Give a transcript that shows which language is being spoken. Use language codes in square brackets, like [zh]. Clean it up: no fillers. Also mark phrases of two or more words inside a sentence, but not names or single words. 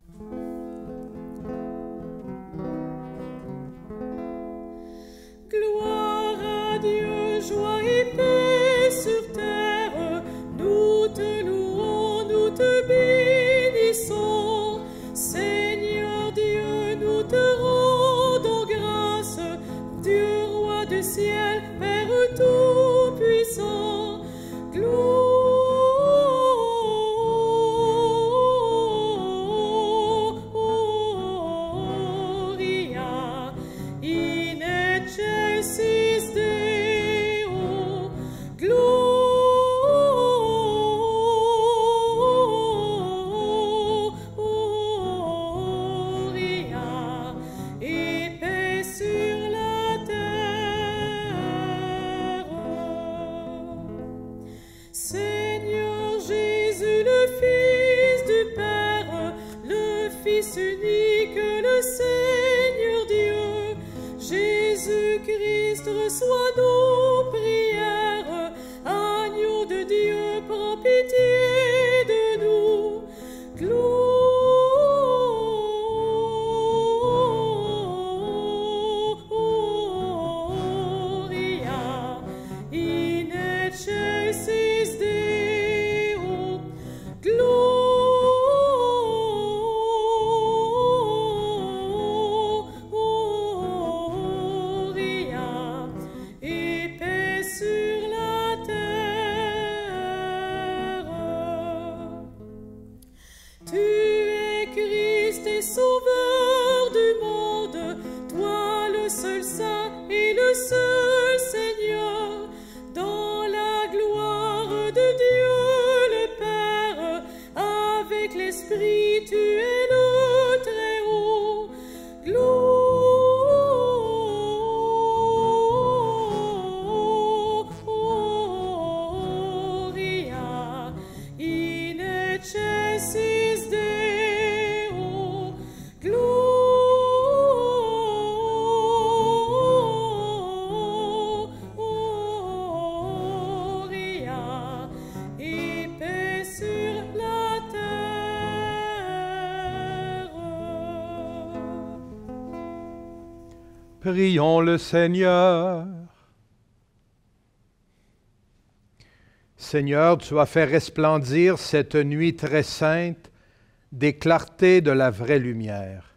[fr] Gloire à Dieu, joie et paix sur terre, nous te louons, nous te bénissons. Seigneur Dieu, nous te rendons grâce, Dieu roi du ciel, Père tout-puissant. [la] Gloria in excelsis Deo, Gloria [fr] et paix sur la terre. Seigneur Jésus, le Fils du Père, le Fils unique, le Seigneur Dieu, Jésus-Christ, reçois nos prières. Agneau de Dieu, prends pitié de nous. [la] Gloria in excelsis Deo, Gloria [fr] et paix sur la terre. Tu es Christ et Sauveur du monde, toi le seul Saint et le seul Seigneur, dans la gloire de Dieu le Père, avec l'Esprit tu es le Très-Haut. [la] Gloria in excelsis Deo, Gloria [fr] et paix sur la terre. Prions le Seigneur. Seigneur, tu as fait resplendir cette nuit très sainte des clartés de la vraie lumière.